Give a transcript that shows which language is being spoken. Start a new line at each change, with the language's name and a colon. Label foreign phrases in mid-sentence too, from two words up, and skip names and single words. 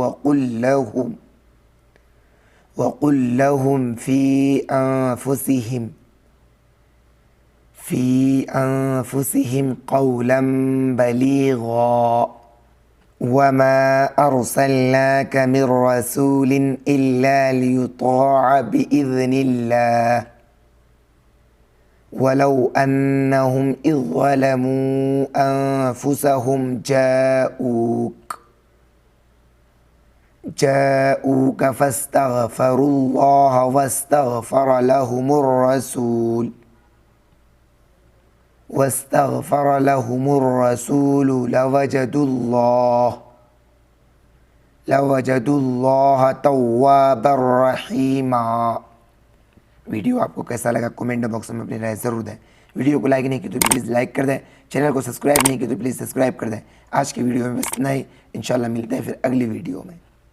Arabic: وقل لهم في أنفسهم قولا بليغا وما أرسلناك من رسول إلا ليطاع بإذن الله ولو أنهم إذ ظلموا أنفسهم جاءوك فاستغفروا الله واستغفر لهم الرسول لوجدوا الله توابا رحيما.
Hindi: वीडियो आपको कैसा लगा
English: comment box
Hindi: में अपनी राय ज़रूर दें। वीडियो को लाइक नहीं की तो
English: please like
Hindi: कर दें, चैनल को सब्सक्राइब नहीं की तो
English: please subscribe
Hindi: कर दें। आज की वीडियो में बस इतना ही, इंशाल्लाह मिलते हैं फिर अगली वीडियो में।